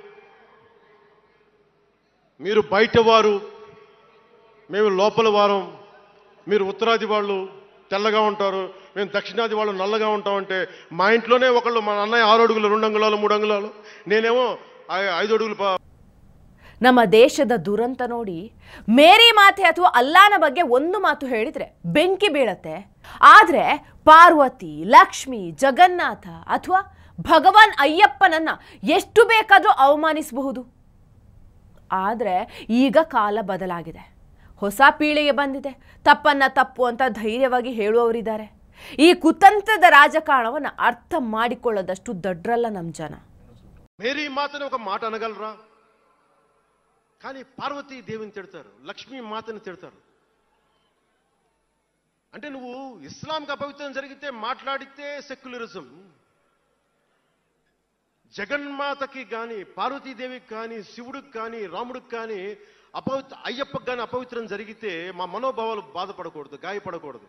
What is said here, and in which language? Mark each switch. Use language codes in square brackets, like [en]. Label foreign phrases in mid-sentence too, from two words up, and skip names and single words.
[te] మీరు బయట వారు, మేము లోపల వారం. మీరు ఉత్తరాది వాళ్ళు తెల్లగా ఉంటారు, మేము దక్షిణాది వాళ్ళు నల్లగా ఉంటామంటే మా ఇంట్లోనే ఒకళ్ళు, మా అన్నయ్య 6 అడుగులు 2 అంగుళాలు 3 అంగుళాలు, నేనేమో 5 అడుగులు. [kn] ನಮ್ಮ ದೇಶದ ದುರಂತ ನೋಡಿ ಮೇರಿ ಮಾತೆ ಅಥವಾ ಅಲ್ಲಾನ ಬಗ್ಗೆ ಒಂದು ಮಾತು ಹೇಳಿದ್ರೆ ಬೆಂಕಿ ಬೀಳತ್ತೆ. ಆದ್ರೆ ಪಾರ್ವತಿ, ಲಕ್ಷ್ಮಿ, ಜಗನ್ನಾಥ ಅಥವಾ ಭಗವಾನ್ ಅಯ್ಯಪ್ಪನನ್ನ ಎಷ್ಟು ಬೇಕಾದರೂ ಅವಮಾನಿಸಬಹುದು. ಆದ್ರೆ ಈಗ ಕಾಲ ಬದಲಾಗಿದೆ, ಹೊಸ ಪೀಳಿಗೆ ಬಂದಿದೆ. ತಪ್ಪನ್ನ ತಪ್ಪು ಅಂತ ಧೈರ್ಯವಾಗಿ ಹೇಳುವವರಿದ್ದಾರೆ. ಈ ಕುತಂತ್ರದ ರಾಜಕಾರಣವನ್ನ ಅರ್ಥ ಮಾಡಿಕೊಳ್ಳೋದಷ್ಟು ದಡ್ರಲ್ಲ ನಮ್ಮ ಜನ. [te] ಮೇರಿ ಮಾತನ ఒక మాట అనగలరా? కానీ పార్వతీ దేవిని తిడతారు, లక్ష్మీ మాతని తిడతారు. అంటే నువ్వు ఇస్లాంకి అపవిత్రం జరిగితే మాట్లాడితే సెక్యులరిజం, జగన్మాతకి కానీ పార్వతీదేవికి కానీ శివుడికి కానీ రాముడికి కానీ అయ్యప్పకి కానీ అపవిత్రం జరిగితే మా మనోభావాలు బాధపడకూడదు, గాయపడకూడదు.